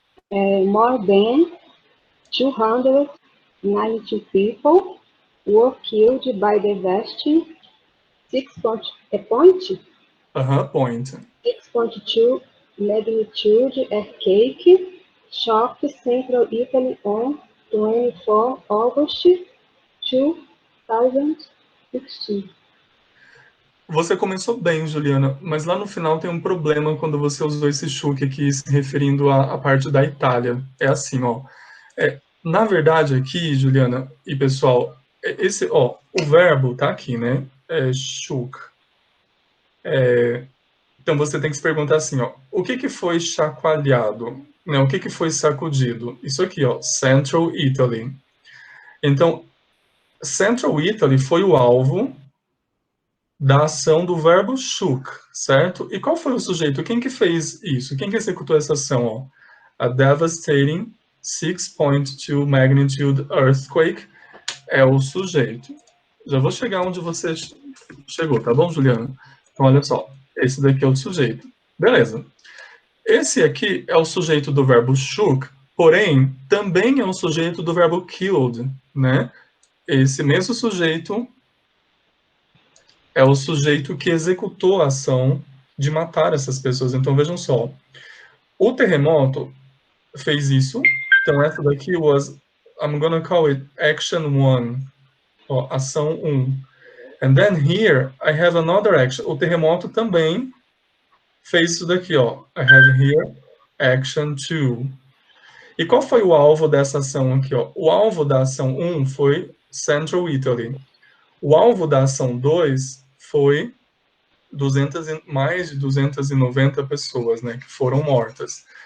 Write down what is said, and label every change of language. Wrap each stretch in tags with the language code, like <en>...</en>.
<en>More than 290 people were killed by the devastating 6.2 magnitude earthquake shocked central Italy on 24 August 2016.</en> <pt>Você começou bem, Juliana, mas lá no final tem um problema quando você usou esse shook aqui se referindo à parte da Itália. É assim, ó. Na verdade aqui, Juliana e pessoal, o verbo tá aqui, né? Shook. Então você tem que se perguntar assim, ó, o que foi chacoalhado? Né? O que foi sacudido? Isso aqui, ó, Central Italy. Então, Central Italy foi o alvo da ação do verbo shook, certo? E qual foi o sujeito? Quem que fez isso? Quem que executou essa ação? Ó?</pt> <en>A devastating 6.2 magnitude earthquake</en> <pt>é o sujeito. Já vou chegar onde você chegou, tá bom, Juliana? Então, olha só, esse daqui é o sujeito. Beleza. Esse aqui é o sujeito do verbo shook, porém, também é um sujeito do verbo killed, né? Esse mesmo sujeito é o sujeito que executou a ação de matar essas pessoas. Então, vejam só. O terremoto fez isso. Então, essa daqui</pt> <en>I'm gonna call it action 1.</en> <pt>Ó, ação 1.</pt> <en>And then here, I have another action.</en> <pt>O terremoto também fez isso daqui, ó.</pt> <en>I have here action 2.</en> <pt>E qual foi o alvo dessa ação aqui, ó? O alvo da ação 1 foi Central Italy. O alvo da ação 2 foi mais de 290 pessoas, né, que foram mortas.</pt>